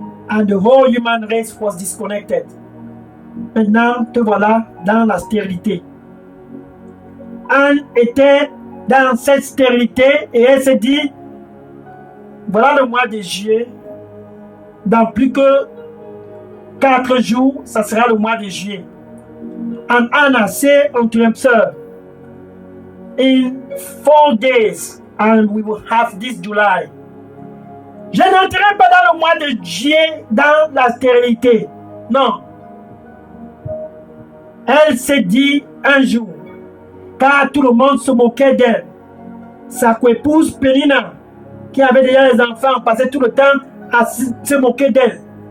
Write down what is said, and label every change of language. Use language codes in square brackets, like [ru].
[en] And the whole human race was disconnected. [fr] Maintenant, te voilà dans la stérilité. Anne était dans cette stérilité et elle s'est dit, voilà le mois de juillet, dans plus que 4 jours, ça sera le mois de juillet. [en] And Anna said unto himself, in 4 days, and we will have this July. [fr] Je n'entrerai pas dans le mois de juillet dans la stérilité. Non. Elle s'est dit un jour, car tout le monde se moquait d'elle. Sa coépouse Pénina, qui avait déjà les enfants, passait tout le temps à se moquer d'elle.